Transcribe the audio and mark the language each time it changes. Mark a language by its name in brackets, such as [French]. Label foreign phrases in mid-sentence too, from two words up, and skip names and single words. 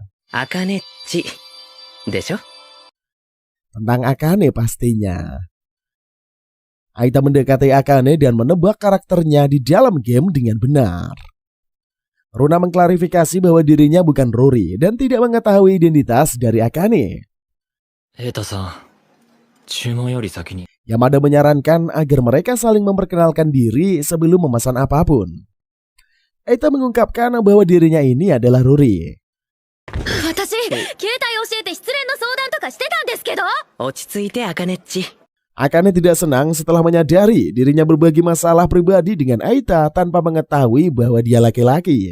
[Japanese] Akane-chi, desho? [Indonesian] Tentang Akane pastinya. Eita mendekati Akane dan menebak karakternya di dalam game dengan benar. Runa mengklarifikasi bahwa dirinya bukan Ruri dan tidak mengetahui identitas dari Akane. [Japanese] Eita-san, chumon yori saki ni. [Indonesian] Yamada menyarankan agar mereka saling memperkenalkan diri sebelum memesan apapun. Eita mengungkapkan bahwa dirinya ini adalah Ruri. [Japanese] Ochitsuite, Akane-chi. [Indonesian] Akane tidak senang setelah menyadari dirinya berbagi masalah pribadi dengan Eita tanpa mengetahui bahwa dia laki-laki.